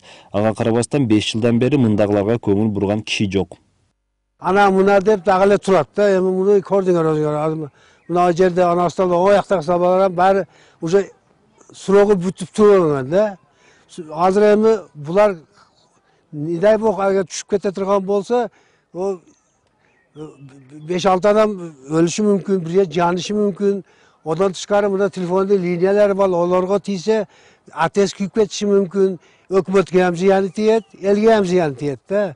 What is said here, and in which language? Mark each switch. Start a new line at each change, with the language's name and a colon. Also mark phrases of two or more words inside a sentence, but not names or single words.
Kyrgyz: Ага карабастан 5 жылдан бери мындагыларга көңүл бурган киши жок. Ана мына деп дагы эле турат да, эми муну көрдүңөр өзүңөр. Мына жерде ана столдо ояктагы сабалар баары уже срогу бүтүп турган да. Азыр эми булар
Russian: не дай бог
Kyrgyz: эгер түшүп кете турган болсо, 5-6 адам өлүшү мүмкүн, бир жанышы мүмкүн. Одан тышкары мына телефондо линиялар бар, олорго тийсе АТС күйүп кетиши мүмкүн. Өкмөткө ham зыяны тиет, элге ham зыяны тиет да.